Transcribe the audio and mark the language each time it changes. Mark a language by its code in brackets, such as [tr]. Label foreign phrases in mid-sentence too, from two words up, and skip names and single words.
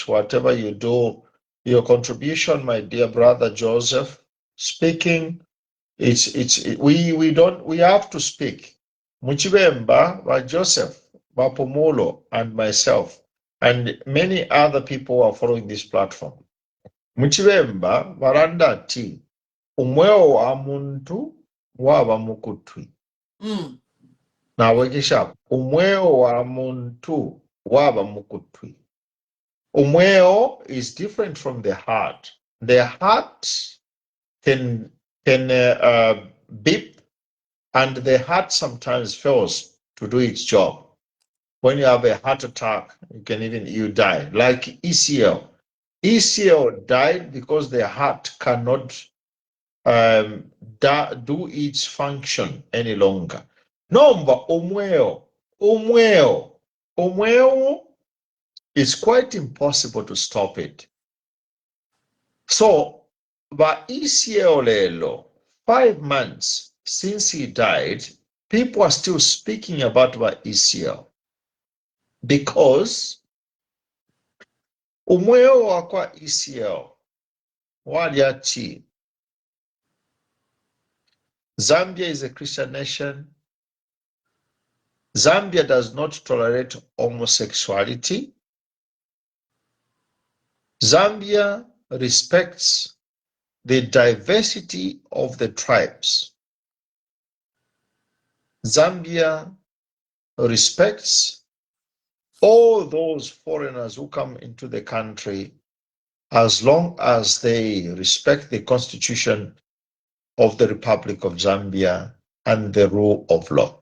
[en] Whatever you do, your contribution, my dear brother Joseph, speaking, we have to speak. Muchibemba, by Joseph, Bapomolo, and myself, and many other people who are following this platform. [bem] Muchibemba, Varanda T, umweo wa muntu waba mukutwi. Now wekisha umweo wa muntu waba mukutwi. [en] Umweo is different from the heart. The heart can beep, and the heart sometimes fails to do its job. When you have a heart attack, you die. Like ECL. ECL died because the heart cannot do its function any longer. Number umweo is quite impossible to stop it. So, by ECL 5 months since he died, people are still speaking about ECL because [bem] umweo wakwa ECL waliachi. [en] Zambia is a Christian nation. Zambia does not tolerate homosexuality. Zambia respects the diversity of the tribes. Zambia respects all those foreigners who come into the country as long as they respect the Constitution of the Republic of Zambia and the rule of law.